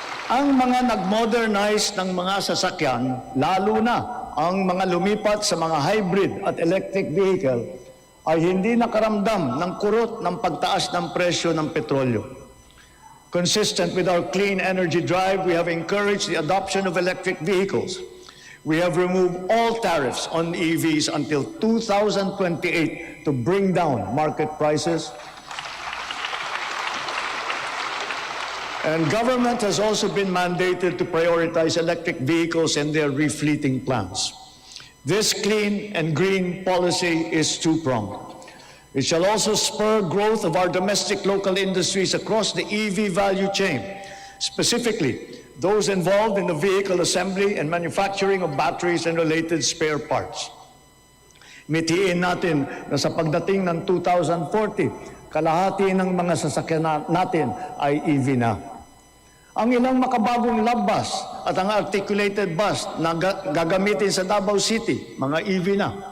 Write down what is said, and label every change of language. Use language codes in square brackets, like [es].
[tl] Ang mga nag-modernize ng mga sasakyan, lalo na ang mga lumipat sa mga hybrid at electric vehicle, ay hindi nakaramdam ng kurot ng pagtaas ng presyo ng petrolyo. [en] Consistent with our clean energy drive, we have encouraged the adoption of electric vehicles. We have removed all tariffs on EVs until 2028 to bring down market prices. And government has also been mandated to prioritize electric vehicles in their refleeting plans. This clean and green policy is two-pronged. It shall also spur growth of our domestic local industries across the EV value chain, specifically those involved in the vehicle assembly and manufacturing of batteries and related spare parts. [tl] Mitiin natin na sa pagdating ng 2040, kalahati ng mga sasakyan natin ay EV na. Ang ilang makabagong love bus at ang articulated bus na gagamitin sa Davao City, mga EV na.